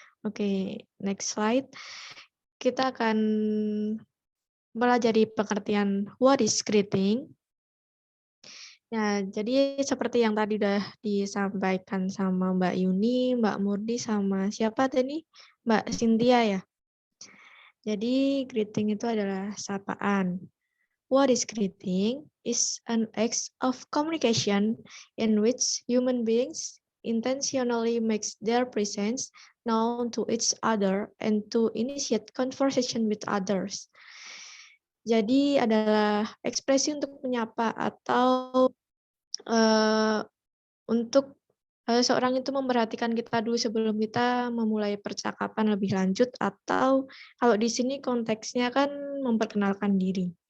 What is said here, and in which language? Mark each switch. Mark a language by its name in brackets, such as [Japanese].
[Indonesian] Oke, [English] next slide. [Indonesian] Kita akan pelajari pengertian [English] what is greeting. [Indonesian] Ya, jadi seperti yang tadi udah disampaikan sama Mbak Yuni, Mbak Murdi, sama siapa tadi? Mbak Cynthia ya. Jadi greeting itu adalah sapaan. [English] What is greeting? Is an act of communication in which human beings intentionally makes their presence known to each other and to initiate conversation with others. [Indonesian] Jadi adalah ekspresi untuk menyapa atau untuk seorang itu memperhatikan kita dulu sebelum kita memulai percakapan lebih lanjut, atau kalau di sini konteksnya kan memperkenalkan diri.